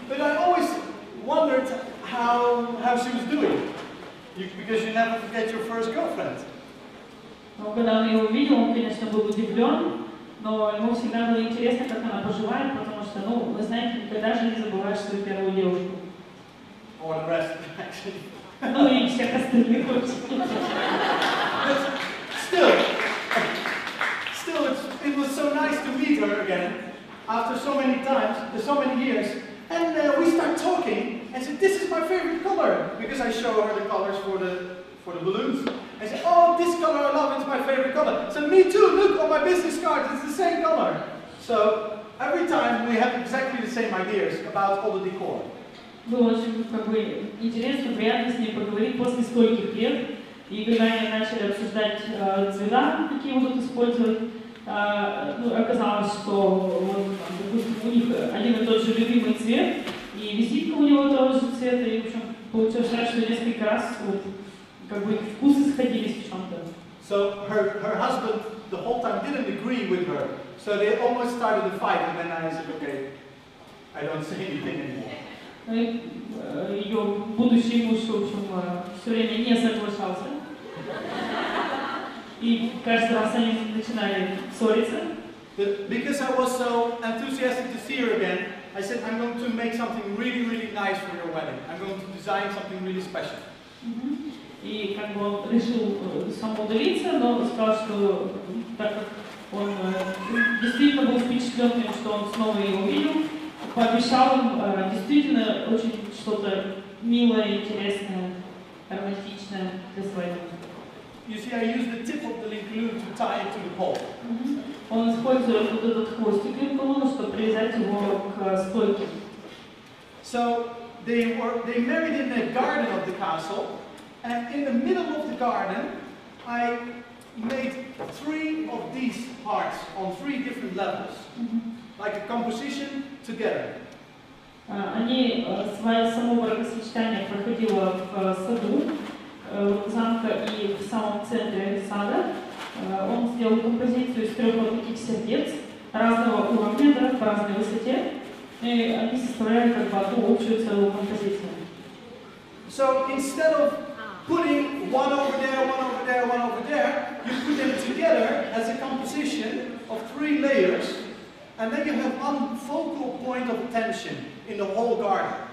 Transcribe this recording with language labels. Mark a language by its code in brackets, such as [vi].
[en] But I always wondered how she was doing, because you never forget your first girlfriend. [ru] Но когда он ее увидел, он, конечно, был удивлен, но ему всегда было интересно, как она поживает, потому что, ну, вы знаете, никогда же не забываешь свою первую девушку. [en] Or the rest, actually. [ru] Ну и всех остальных вообще. [en] Still, it was so nice to meet her again after so many times, so many years. And we start talking, and said, "This is my favorite color," because I show her the colors for the balloons. I said, "Oh, this color I love, it's my favorite color." So me too, look on my business card, it's the same color. So every time we have exactly the same ideas about all the decor. [ru] Было очень как бы интересно, приятно с ней поговорить после стольких лет. И когда они начали обсуждать цвета, какие будут использовать, ну, оказалось, что вот, допустим, у них один и тот же любимый цвет, и визитка у него того же цвета, и в общем получилось, что несколько раз вот, как бы вкусы сходились в чем-то. [en] So her husband the whole time didn't agree with her, so they almost started a fight, and then I said, okay, I don't say anything anymore. [ru] Ее будущий муж, в общем, все время не соглашался. И каждый раз они начинали ссориться. [en] Because I was so enthusiastic to see her again, I said, I'm going to make something really, really nice for your wedding. I'm going to design something really special. [ru] И как бы он решил самоудалиться, но сказал, что так как он действительно был впечатлен тем, что он снова ее увидел, пообещал им действительно очень что-то милое, интересное, романтичное для свадьбы. [en] You see, I used the tip of the link glue to tie it to the pole. [ru] Он использует вот этот хвостик линколона, чтобы привязать его к стойке. [en] So they married in the garden of the castle, and in the middle of the garden, I made 3 of these parts on 3 different levels, like a composition together. [ru] Они само бракосочетание проходило в саду замка и в самом центре сада. Он сделал композицию из 3 вот таких сердец разного уровня, да, по разной высоте, и они составляют как бы одну общую целую композицию. [en] So instead of putting one over there, one over there, one over there, you put them together as a composition of 3 layers, and then you have one focal point of attention in the whole garden.